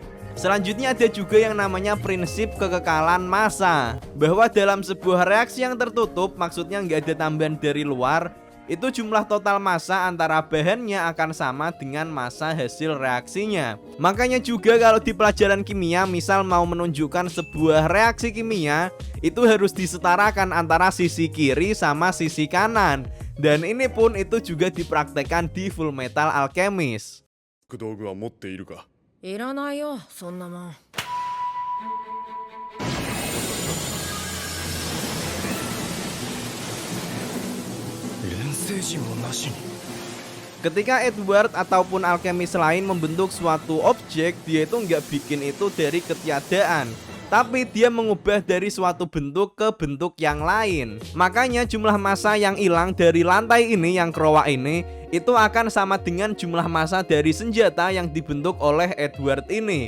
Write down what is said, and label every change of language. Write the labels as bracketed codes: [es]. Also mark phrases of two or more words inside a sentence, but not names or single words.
[id] Selanjutnya ada juga yang namanya prinsip kekekalan massa, bahwa dalam sebuah reaksi yang tertutup, maksudnya nggak ada tambahan dari luar, itu jumlah total massa antara bahannya akan sama dengan massa hasil reaksinya. Makanya juga kalau di pelajaran kimia misal mau menunjukkan sebuah reaksi kimia, itu harus disetarakan antara sisi kiri sama sisi kanan. Dan ini pun itu juga dipraktekkan di Full Metal Alchemist. [ja] 道具は持っているか。いらないよそんなもん。錬成陣をなしに。 [id] Ketika Edward ataupun alkemis lain membentuk suatu objek, dia itu nggak bikin itu dari ketiadaan, tapi dia mengubah dari suatu bentuk ke bentuk yang lain. Makanya jumlah massa yang hilang dari lantai ini, yang kerowak ini, itu akan sama dengan jumlah massa dari senjata yang dibentuk oleh Edward ini.